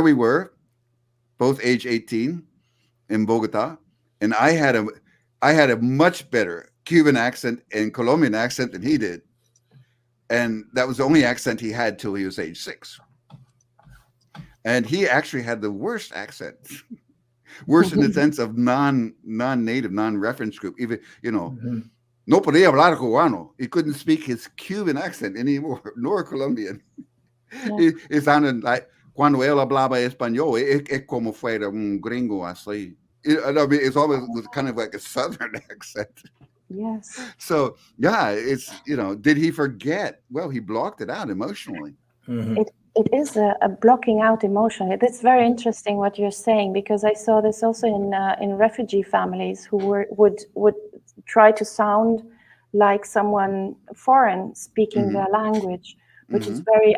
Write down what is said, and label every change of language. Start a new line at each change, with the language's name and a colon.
English: We were both age 18 in Bogota, and I had a much better Cuban accent and Colombian accent than he did. And that was the only accent he had till he was age 6. And he actually had the worst accent, worse in the sense of non-native, non-reference group.
Spanish: Even, no podía hablar cubano.
English: He couldn't speak his Cuban accent anymore, nor Colombian. Yeah. It sounded like,
Spanish: cuando él hablaba español, es como fuera un gringo así.
English: I mean, it's almost kind of like a Southern accent. Yes. So yeah, it's did he forget? Well, he blocked it out emotionally. It is a blocking out emotion. It's very interesting what you're saying, because I saw this also in refugee families who would try to sound like someone foreign speaking their language, which is very.